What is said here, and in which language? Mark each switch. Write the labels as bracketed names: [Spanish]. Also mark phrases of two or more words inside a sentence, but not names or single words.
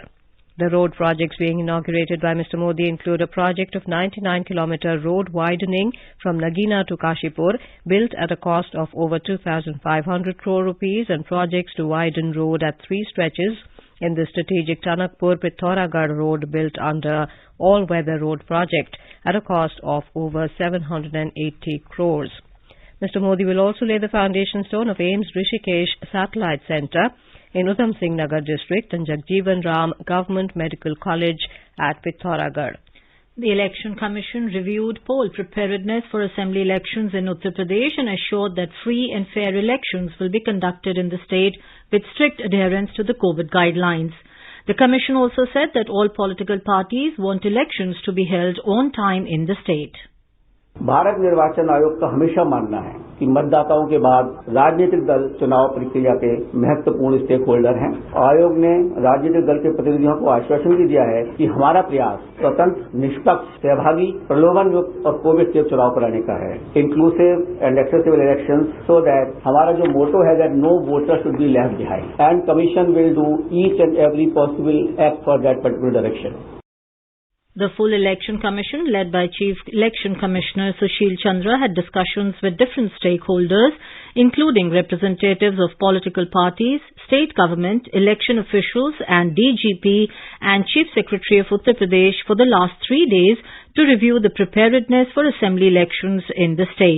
[English] The road projects being inaugurated by Mr. Modi include a project of 99-kilometer road widening from Nagina to Kashipur, built at a cost of over 2,500 crore rupees, and projects to widen road at 3 stretches in the strategic Tanakpur-Pithoragarh road built under all-weather road project at a cost of over 780 crores. Mr. Modi will also lay the foundation stone of AIIMS Rishikesh Satellite Centre in Udham Singh Nagar district and Jagjeevan Ram Government Medical College at Pithoragarh. The Election Commission reviewed poll preparedness for assembly elections in Uttar Pradesh and assured that free and fair elections will be conducted in the state with strict adherence to the COVID guidelines. The Commission also said that all political parties want elections to be held on time in the state. [Hindi] भारत निर्वाचन आयोग का हमेशा मानना है कि मतदाताओं के बाद राजनीतिक दल चुनाव प्रक्रिया के महत्वपूर्ण स्टेक होल्डर हैं। आयोग ने राजनीतिक दल के प्रतिनिधियों को आश्वासन भी दिया है कि हमारा प्रयास स्वतंत्र, निष्पक्ष, सहभागी, प्रलोभन युक्त और [English] covid safe [Hindi] चुनाव कराने का है, [English] inclusive and accessible elections, so that [Hindi] हमारा जो मोटो है [English] that no voter should be left behind and commission will do each and every possible act for that particular direction. The full Election Commission, led by Chief Election Commissioner Sushil Chandra, had discussions with different stakeholders, including representatives of political parties, state government, election officials and DGP and Chief Secretary of Uttar Pradesh for the last 3 days to review the preparedness for assembly elections in the state.